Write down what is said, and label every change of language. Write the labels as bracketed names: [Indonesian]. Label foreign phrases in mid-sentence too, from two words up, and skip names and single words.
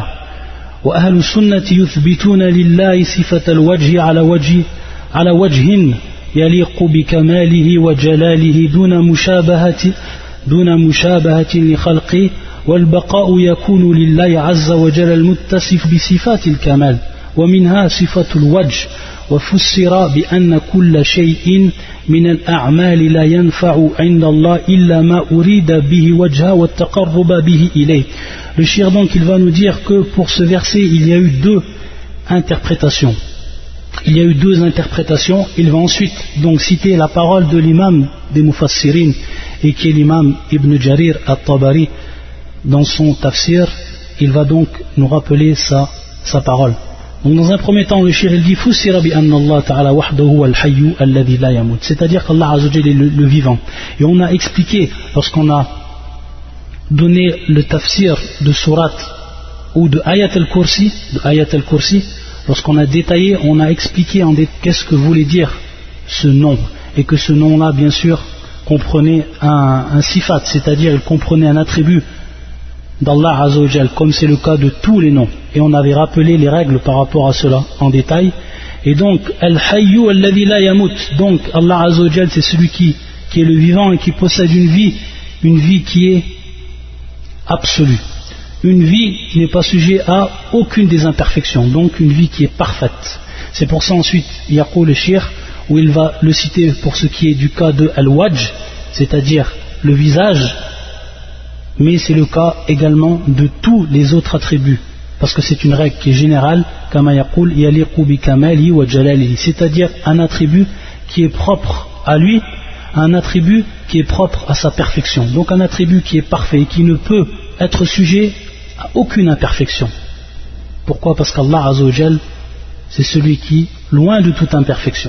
[Arabic] وأهل السنة يثبتون لله صفة الوجه على وجه يليق بكماله وجلاله دون مشابهة لخلقه، والبقاء يكون لله عز وجل المتصف بصفات الكمال، ومنها صفة الوجه. وفسر بأن كل شيء من الأعمال لا ينفع عند الله إلا ما أريد به وجهه والتقرب به إليه. [French] Le shir donc il va nous dire que pour ce verset il y a eu deux interprétations. Il va ensuite donc citer la parole de l'imam des Mufassirin et qui est l'imam Ibn Jarir al-Tabari dans son tafsir. Il va donc nous rappeler sa parole. Donc dans un premier temps le shir il dit [Arabic] فسر بأن الله تعالى وحده الحي الذي لا يموت, [French] c'est-à-dire qu' [Arabic] الله عز وجل [French] est le vivant. Et on a expliqué lorsqu'on a donné le tafsir de surat ou de [Arabic] آية الكرسي, [French] lorsqu'on a détaillé, on a expliqué qu'est-ce que voulait dire ce nom, et que ce nom-là bien sûr comprenait un sifat, c'est-à-dire il comprenait un attribut d' [Arabic] الله عز وجل, [French] comme c'est le cas de tous les noms, et on avait rappelé les règles par rapport à cela en détail. Et donc [Arabic] الحي الذي لا يموت, [French] donc [Arabic] الله عز وجل [French] c'est celui qui est le vivant et qui possède une vie qui est absolue, une vie qui n'est pas sujet à aucune des imperfections, donc une vie qui est parfaite. C'est pour ça ensuite Yaqul le shir, où il va le citer pour ce qui est du cas de Al-Wajh, c'est-à-dire le visage, mais c'est le cas également de tous les autres attributs, parce que c'est une règle qui est générale, [Arabic] كما يقول يليق بكماله وجلاله, [French] c'est-à-dire un attribut qui est propre à lui, un attribut qui est propre à sa perfection, donc un attribut qui est parfait et qui ne peut être sujet à aucune imperfection. Pourquoi? Parce qu' [Arabic] الله عز وجل [French] c'est celui qui est loin de toute imperfection.